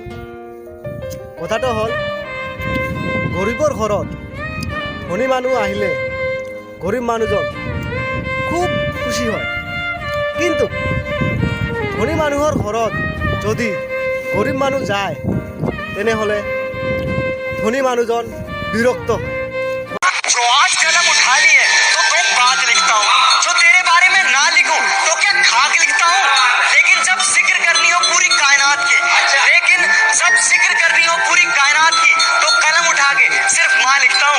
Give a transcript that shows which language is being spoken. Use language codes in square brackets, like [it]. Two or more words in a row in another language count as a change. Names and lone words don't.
[as] কথাটো হ'ল, গৰীবৰ ঘৰত ধনী মানুহ আহিলে গৰীব মানুহজন খুব খুশি হয়, কিন্তু ধনী মানুহৰ ঘৰত যদি গৰীব মানুহ যায় তেনেহ'লে ধনী মানুহজন বিৰক্ত হয়। [hi] जो आज कदम उठा लिए तो बात लिखता हूँ, जो तेरे बारे में ना लिखूं तो क्या खाक लिखता हूँ। लेकिन जब जिक्र करनी हो पूरी कायनात की, तो कलम उठा के सिर्फ माँ लिखता हूँ।